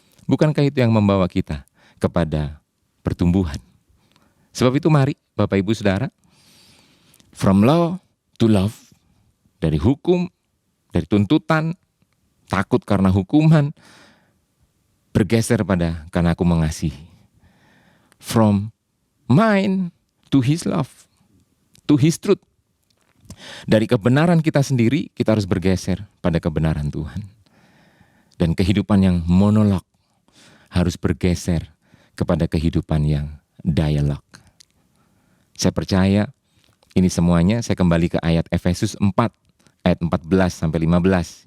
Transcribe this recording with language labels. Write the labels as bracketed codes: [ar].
[id] Bukankah itu yang membawa kita kepada pertumbuhan? Sebab itu mari Bapak Ibu Saudara, [en] from law to love, [id] dari hukum, dari tuntutan, takut karena hukuman, bergeser pada karena aku mengasihi. [en] From mine to his love, to his truth. [id] Dari kebenaran kita sendiri, kita harus bergeser pada kebenaran Tuhan. Dan kehidupan yang monolog harus bergeser kepada kehidupan yang dialog. Saya percaya ini semuanya, saya kembali ke ayat Efesus 4, ayat 14 sampai 15.